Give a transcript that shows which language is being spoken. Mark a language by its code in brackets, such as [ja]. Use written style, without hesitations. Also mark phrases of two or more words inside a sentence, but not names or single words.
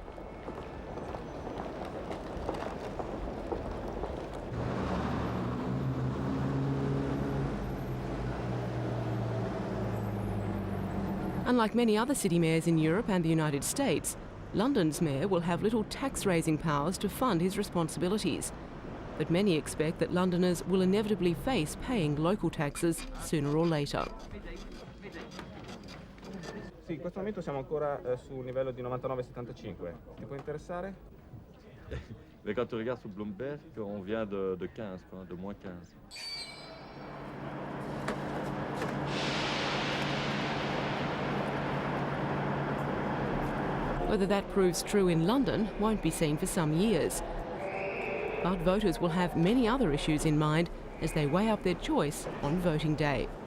[en] Unlike many other city mayors in Europe and the United States, London's mayor will have little tax-raising powers to fund his responsibilities. But many expect that Londoners will inevitably face paying local taxes sooner or later. [it] Sì, in questo momento siamo ancora sul livello di 99,75. Ti può interessare? [fr] Mais quand tu regardes sur Bloomberg, on vient de 15, de moins 15. [en] Whether that proves true in London won't be seen for some years. But voters will have many other issues in mind as they weigh up their choice on voting day.